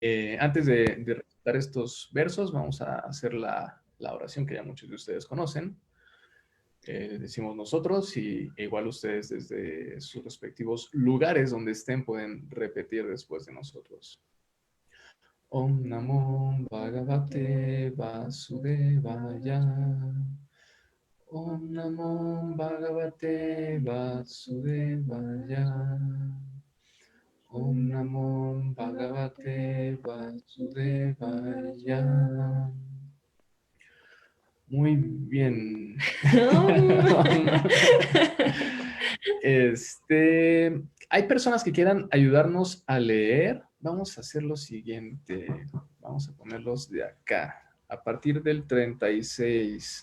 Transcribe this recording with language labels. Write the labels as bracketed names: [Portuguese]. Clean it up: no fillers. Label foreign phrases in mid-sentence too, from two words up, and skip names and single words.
[Spanish] Antes de recitar estos versos, vamos a hacer la oración que ya muchos de ustedes conocen. Decimos nosotros y igual ustedes desde sus respectivos lugares donde estén pueden repetir después de nosotros. [Sanskrit] Om Namo Bhagavate Vasudevaya. Om Namo Bhagavate Vasudevaya. Om Namo Bhagavate Vasudevaya. [Spanish] Muy bien. Hay personas que quieran ayudarnos a leer. Vamos a hacer lo siguiente. Vamos a ponerlos de acá. A partir del 36.